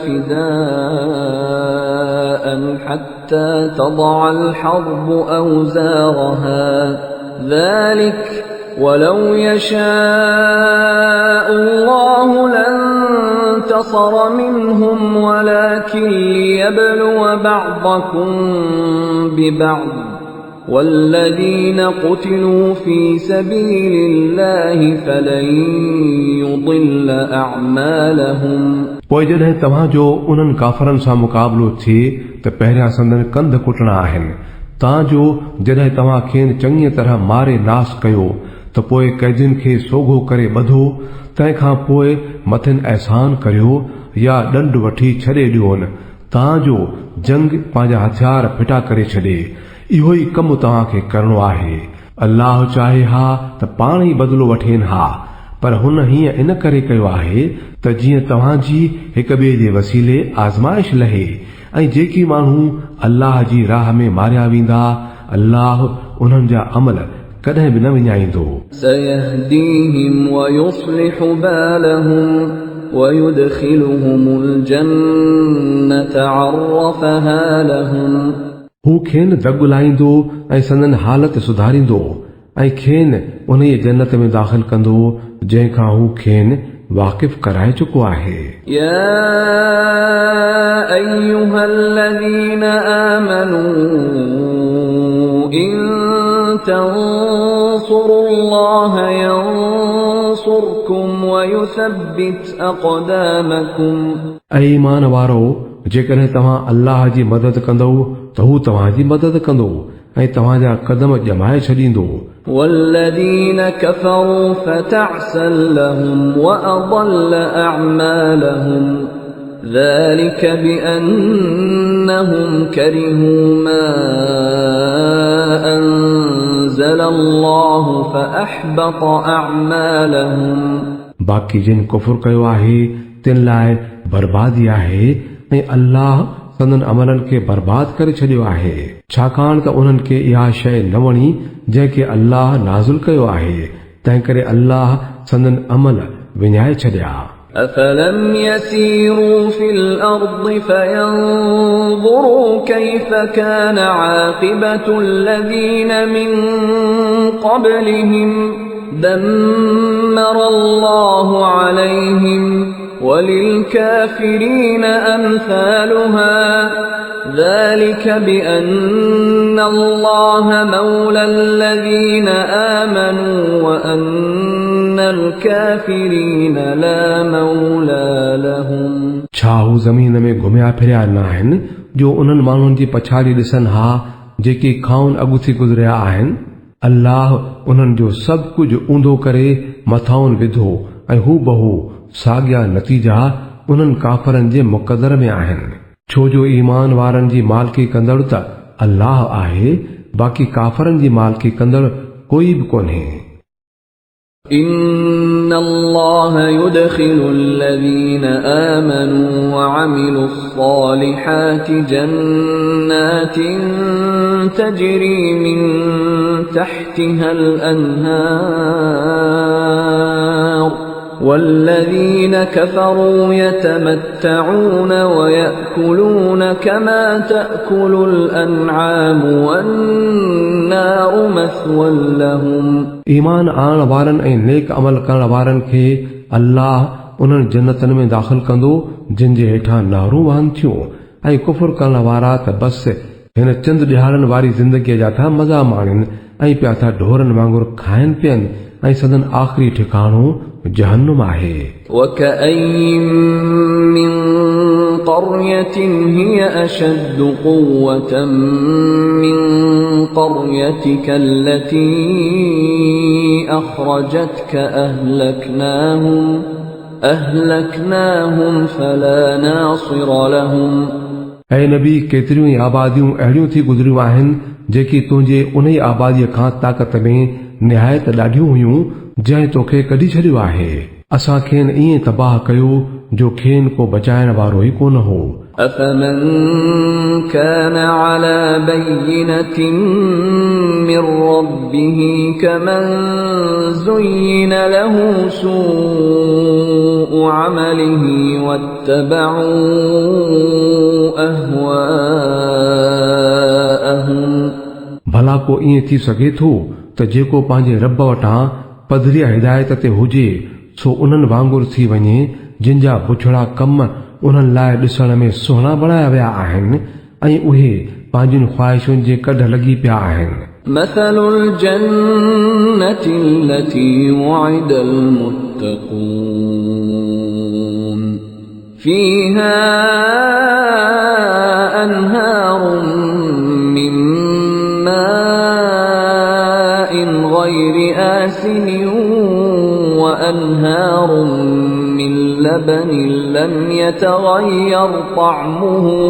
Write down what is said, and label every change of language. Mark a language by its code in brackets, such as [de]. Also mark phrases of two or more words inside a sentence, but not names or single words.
[ar] فداء حتى تضع الحرب أوزارها ذلك ولو يشاء الله لانتصر منهم ولكن ليبلو بعضكم ببعض والذين قتلوا في سبيل الله فلن يضل أعمالهم [sd] पोइ जॾहिं तव्हां जो उन्हनि काफ़रनि सां मुक़ाबिलो थिए त पहिरियां संदन कंध कुटणा आहिनि, तां जो जॾहिं तव्हां खेनि चङी तरह मारे नास कयो त पोइ कैदियुनि खे सोघो करे ॿधो, तंहिंखां पोइ मथिन अहसान करियो या ॾंड वठी छॾे ॾियोनि, तां जो जंग पंहिंजा हथियार फिटा करे छॾे। इहो ई कमु तव्हांखे करणो आहे। अल्लाह चाहे हा त पाण ई बदिलो वठेनि हा, पर हुन हीअं इन करे कयो आहे त जीअं तव्हांजी हिक ॿिए जे वसीले आज़माइश लहे ऐं जेकी माण्हू अल्लाह जी राह में मारिया वेंदा, अल्लाह उन्हनि जा अमल कॾहिं बि न विञाईंदो। [ar] سيهديهم ويصلح بالهم ويدخلهم الجنة عرفها لهم [sd] हू खेनि दग लाहींदो ऐं संदन हालत सुधारींदो ऐं खेनि उन जन्नत में दाख़िल कंदो जंहिंखां हू खेनि वाक़िफ़ कराए चुको आहे। [ar] يا أيها الذين آمنوا إن تنصروا الله ينصركم ويثبت أقدامكم [sd] ऐं ईमान वारो, जेकॾहिं तव्हां अल्लाह जी मदद कंदो त हू तव्हांजी मदद कंदो ऐं तव्हांजा कदम ॼमाए छॾींदो। [ar] والذين كفروا فتعسا لهم وأضل أعمالهم ذلك بأنهم كرهوا ما أنزل الله فأحبط أعمالهم [sd] बाक़ी जिन कुफुर कयो आहे तिन लाइ बर्बादी आहे ऐं अल्लाह संदन अमलनि खे बर्बाद करे छॾियो आहे, छाकाणि त उन्हनि खे इहा शइ न वणी जंहिंखे अल्लाह नाज़ुल कयो आहे, तंहिं करे अल्लाह संदन अमल विञाए छॾिया। [ar] أفلم يسيروا في الأرض فينظروا كيف كان عاقبة الذين من قبلهم دمر الله عليهم وَلِلْكَافِرِينَ أَمْثَالُهَا ذَلِكَ بِأَنَّ اللَّهَ مَوْلَى الَّذِينَ آمَنُوا وَأَنَّ الْكَافِرِينَ لَا مَوْلَى لَهُمْ [sd] छा हू ज़मीन में घुमिया फिरिया न आहिनि जो उन्हनि माण्हुनि जी पछाड़ी ॾिसनि हा जेके खाउन अॻु थी गुज़रिया आहिनि। अल्लाह उन्हनि जो सभु कुझु ऊंधो करे मथाउनि विधो ऐं हू बहु साॻिया नतीजा उन्हनि काफ़रनि जे मुक़दर में आहिनि। छो जो ईमान वारनि जी मालिकी कंदड़ त अल्लाह आहे, बाक़ी काफ़रनि जी मालिकी कंदड़ कोई बि कोन्हे। [ar] إِنَّ اللَّهَ يُدْخِلُ الَّذِينَ آمَنُوا وَعَمِلُوا الصَّالِحَاتِ جَنَّاتٍ تَجْرِي مِن تَحْتِهَا الْأَنْهَارُ وَالَّذِينَ كَفَرُوا يَتَمَتَّعُونَ وَيَأْكُلُونَ كَمَا تَأْكُلُ الْأَنْعَامُ وَالنَّارُ مَثْوًى لَهُمْ [sd] ईमान आण वारनि ऐं नेक अमल करण वारनि खे अल्लाह उन्हनि जन्नतनि में दाख़िल कंदो जिन जे हेठां नहरूं वहनि थियूं ऐं कुफुर करण वारा त बस हिन चंद ॾियारनि वारी ज़िंदगीअ जा था मज़ा माणनि ऐं पिया था ढोरनि वांगुरु खाइनि पियनि ऐं सदन आख़िरी ठिकाणो जहन्नुम आहे। [ar] وَكَأَيِّن مِّن قَرْيَةٍ هِيَ أَشَدُّ قُوَّةً مِّن قَرْيَتِكَ الَّتِي أَخْرَجَتْكَ أَهْلَكْنَاهُمْ فَلَا نَاصِرَ لَهُمْ [sd] ऐं नबी केतिरियूं ई आबादियूं अहिड़ियूं थी गुज़रियूं आहिनि जेकी तुंहिंजे उन ई आबादीअ खां ताक़त में निहायत ॾाढियूं हुयूं जंहिं तोखे कढी छॾियो आहे। असां खेनि ईअं तबाह कयो जो खेनि को बचाइण वारो ई कोन हो। [ar] أَفَمَن كَانَ عَلَى بَيِّنَةٍ مِّن رَّبِّهِ كَمَن زُيِّنَ لَهُ سُوءُ عَمَلِهِ وَاتَّبَعُوا أَهْوَاءَهُمْ [sd] भला को ईअं थी सघे थो त जेको पंहिंजे रब वटां पधरिया हिदायत ते हुजे सो उन्हनि वांगुरु थी वञे जिन जा बुछड़ा कम उन्हनि लाइ ॾिसण में सुहिणा बणाया विया आहिनि ऐं उहे पंहिंजियुनि ख़्वाहिशुनि जे कढ लॻी पिया आहिनि। [ar] مثل الجنة التي وعد المتقون فيها أنهار من ماء غير آسن وأنهار من لبن لم يتغير طعمه